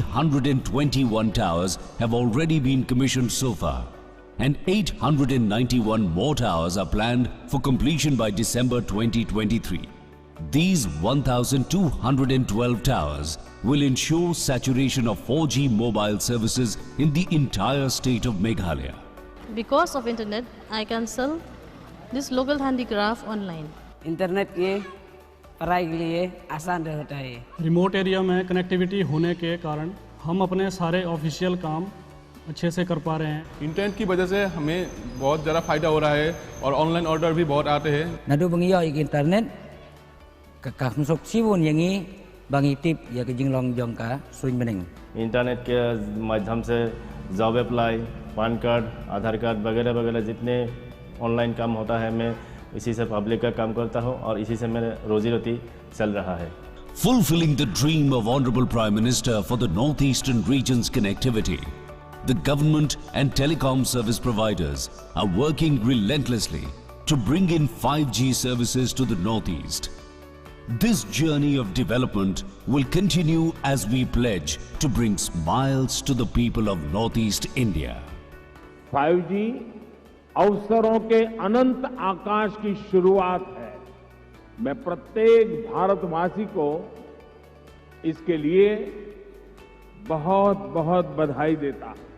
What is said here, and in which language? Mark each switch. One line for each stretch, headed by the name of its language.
English: 321 towers have already been commissioned so far, and 891 more towers are planned for completion by December 2023. These 1,212 towers will ensure saturation of 4G mobile services in the entire state of Meghalaya. Because of internet, I can sell this local handicraft online.
Hindi: Internet के पढ़ाई के लिए आसान रहता है. Remote area में connectivity होने के कारण हम अपने सारे ऑफिशियल काम अच्छे से कर पा रहे हैं. इंटरनेट की वजह से हमें बहुत ज़्यादा फायदा हो रहा है और ऑनलाइन ऑर्डर भी बहुत आते हैं. नदु बंगी यो इंटरनेट का सुख सीवन यंगी बंगी टिप या कि जिंगलोंग जोंग का सुइन बनेंगे. इंटरनेट के माध्यम से जॉब अप्लाई, पैन कार्ड, आधार कार्ड वगैरह वगैरह जितने ऑनलाइन काम होता है मैं इसी से पब्लिक का काम करता हूँ और इसी से मेरा रोजी रोटी चल रहा है.
English: Fulfilling the dream of Honorable Prime Minister for the Northeastern region's connectivity, the government and telecom service providers are working relentlessly to bring in 5G services to the Northeast. This journey of development will continue as we pledge to bring smiles to the people of Northeast India.
Hindi: 5G अवसरों के अनंत आकाश की शुरुआत है. मैं प्रत्येक भारतवासी को इसके लिए बहुत बहुत बधाई देता हूं.